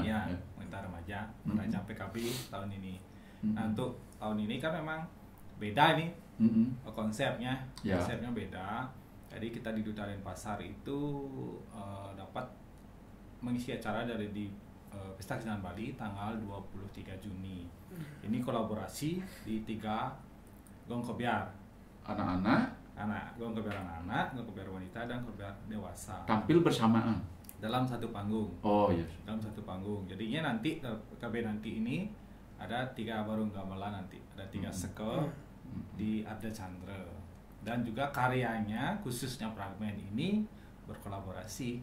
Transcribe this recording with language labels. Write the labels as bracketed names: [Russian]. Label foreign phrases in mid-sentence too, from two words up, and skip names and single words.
[Indonesian] Iya, wanita remaja merancang PKB tahun ini. Nah, untuk tahun ini kan memang beda nih konsepnya. Ya. Konsepnya beda. Jadi kita di Duta Denpasar itu dapat mengisi acara dari di Pesta Kesenian Bali tanggal 23 Juni. Ini kolaborasi di 3 Gong Kebiar. Gong Kebiar anak-anak, Gong Kebiar wanita, dan Gong Kebiar dewasa. Tampil bersamaan. Dalam satu panggung. Oh iya. Dalam satu panggung. Jadinya nanti PKB nanti ini ada 3 barung gamelan nanti. Ada 3 seke di Arda Chandra. Dan juga karyanya khususnya fragmen ini berkolaborasi.